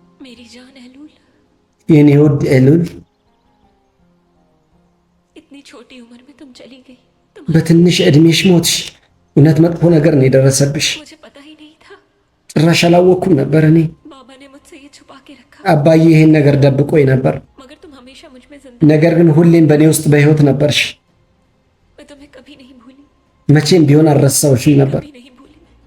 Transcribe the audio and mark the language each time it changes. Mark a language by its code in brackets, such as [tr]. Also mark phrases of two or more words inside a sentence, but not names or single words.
[hi] मेरी जान एलूल, [am] የኔ ውድ ኤሉል [hi] इतनी छोटी उम्र में तुम चली गई। [am] በትንሽ ዕድሜሽ ሞትሽ። እውነት መጥፎ ነገር ነው የደረሰብሽ። [hi] मुझे पता ही नहीं था। [am] ጭራሽ አላወቅኩም ነበር እኔ። [hi] बाबा ने मुझसे ये छुपा के रखा, [am] አባዬ ይሄን ነገር ደብቆኝ ነበር። [hi] मगर तुम हमेशा मुझ में जिंदा। [am] ነገር ግን ሁሌም በእኔ ውስጥ በሕይወት ነበርሽ። [hi] मैं तुम्हें कभी नहीं भूली, [am] መቼም ቢሆን አልረሳሁሽም ነበር። [hi] कभी नहीं भूली मैं।